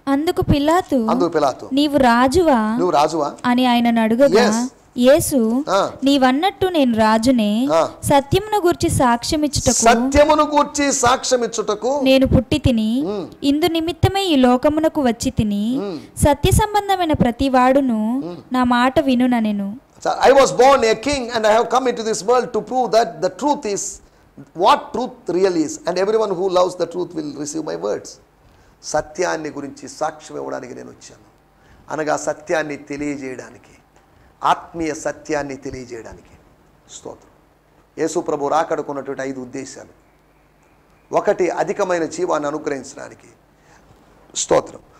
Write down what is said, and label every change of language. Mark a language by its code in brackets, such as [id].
[te] అందుకు పిలాతు నీవు రాజువా అని ఆయనను అడుగగా, యేసు నీవన్నట్టు నేను రాజునే, సత్యమును గూర్చి సాక్ష్యమిచ్చుటకు నేను పుట్టి తిని, ఇందు నిమిత్తమే ఈ లోకమునకు వచ్చి తిని, సత్య సంబంధమైన ప్రతి వాడును నా మాట వినుననెను. [en] I was born a king and I have come into this world to prove that the truth is what truth really is, and everyone who loves the truth will receive my words. [te] సత్యాన్ని గురించి సాక్ష్యం ఇవ్వడానికి నేను వచ్చాను. అనగా సత్యాన్ని తెలియజేయడానికి, ఆత్మీయ సత్యాన్ని తెలియజేయడానికి. స్తోత్రం. యేసు ప్రభు రాకడకున్నటువంటి 5 ఉద్దేశాలు. ఒకటి అధికమైన జీవాన్ని అనుగ్రహించడానికి, స్తోత్రం.